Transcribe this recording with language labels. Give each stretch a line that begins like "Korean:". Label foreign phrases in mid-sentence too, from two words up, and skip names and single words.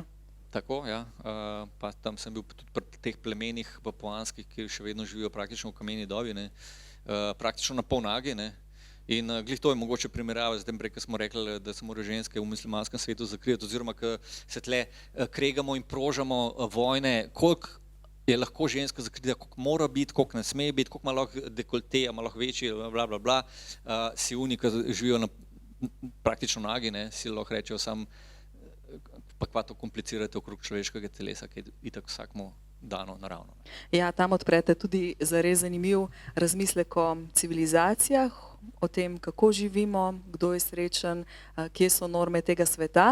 Slovenian: Tako, ja, pa tam sem bil tudi pri teh plemenih papuanskih, ki še vedno živijo praktično v kameni dobi, ne, praktično na pol nagi, ne, in glih to je mogoče primerjava z tem prej, ko smo rekli, da se morajo ženske v muslimanskem svetu zakriti, oziroma ko se tle kregamo in prožamo vojne, koliko je lahko ženska zakrita, koliko mora biti, koliko ne sme biti, koliko ima lahko dekolte, ima lahko večji, bla, bla, bla, si oni, ki živijo praktično nagi, ne, si lahko rečejo sam, pa kva to komplicirate okrog človeškega telesa, ki je itak vsakmu dano naravno. Ja, tam odprete tudi zares zanimiv razmislek o civilizacijah, o tem, kako živimo, kdo je srečen, kje so norme tega sveta.